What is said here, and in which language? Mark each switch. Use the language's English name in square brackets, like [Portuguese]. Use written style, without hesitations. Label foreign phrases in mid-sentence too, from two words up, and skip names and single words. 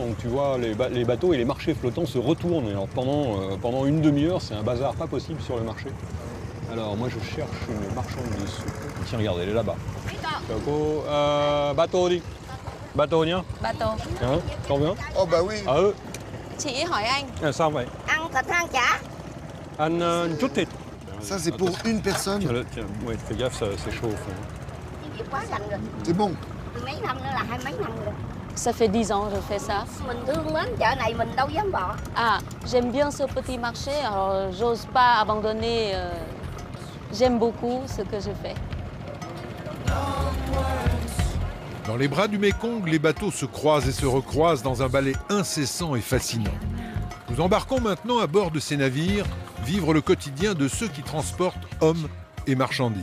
[French] Donc tu vois, les bateaux et les marchés flottants se retournent. Et alors pendant une demi-heure, c'est un bazar pas possible sur le marché. Alors moi, je cherche une marchande de soupe. Tiens, regarde, elle est là-bas. [Vietnamese] Bateau đi. Bateau nhá. [French] Bateau. Hein, t'en veux un? Oh bah oui. À eux. [Vietnamese] Chị hỏi anh. À sao vậy? Ăn thịt hay chả? Ăn une chút thịt. [French] Ça, c'est pour une personne. Tiens, ouais, fais gaffe, c'est chaud au fond. C'est bon. [Vietnamese] Mấy năm nữa là 20 mấy năm rồi. [French] Ça fait 10 ans que je fais ça. [Vietnamese] Mình thương mến chợ này mình đâu dám bỏ. [French] Ah, j'aime bien ce petit marché, alors j'ose pas abandonner. J'aime beaucoup ce que je fais. Dans les bras du Mékong, les bateaux se croisent et se recroisent dans un ballet incessant et fascinant. Nous embarquons maintenant à bord de ces navires, vivre le quotidien de ceux qui transportent hommes et marchandises.